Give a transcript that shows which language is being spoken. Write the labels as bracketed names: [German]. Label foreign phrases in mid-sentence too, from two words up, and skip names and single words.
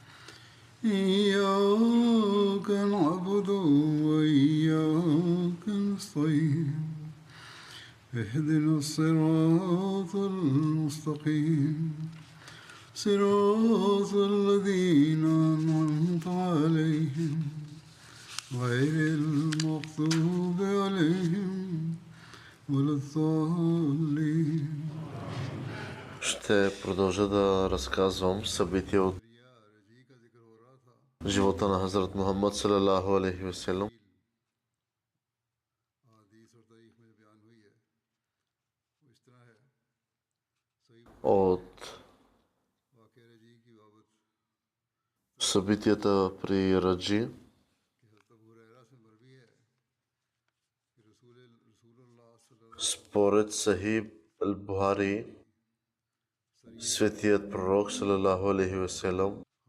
[Arabic] إياك نعبد وإياك نستعين اهدنا الصراط المستقيم صراط الذين أنعمت عليهم غير المغضوب عليهم ولا الضالين. [Bulgarian] Ще продължа да разказвам събития от живота на Хазрат Мухаммад [Arabic] صلى الله عليه وسلم. [Bulgarian] От събитията при Раджи, според Сахиб Ал-Бухари, светият пророк [Arabic] صلى الله عليه وسلم